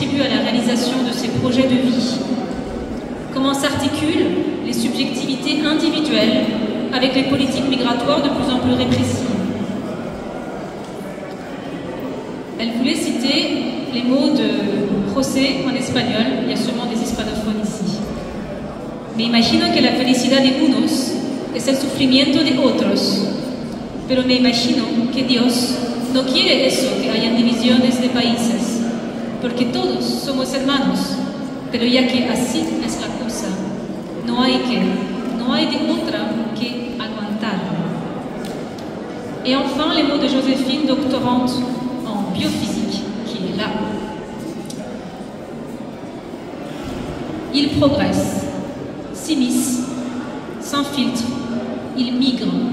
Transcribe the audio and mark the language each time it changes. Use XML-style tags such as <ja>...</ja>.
<fr>contribue à la réalisation de ses projets de vie? Comment s'articulent les subjectivités individuelles avec les politiques migratoires de plus en plus répressives? Elle voulait citer les mots de José en espagnol, il y a sûrement des hispanophones ici.</fr> <es>Me imagino que la felicidad de unos es el sufrimiento de otros, pero me imagino que Dios no quiere eso, que hayan divisiones de países, porque todos somos hermanos, pero ya que así es la cosa, no hay de otra que aguantar.</es> <fr>Et enfin, les mots de Joséphine, doctorante en biophysique, qui est là. Il progresse, s'immisce, s'infiltre, il migre.</fr>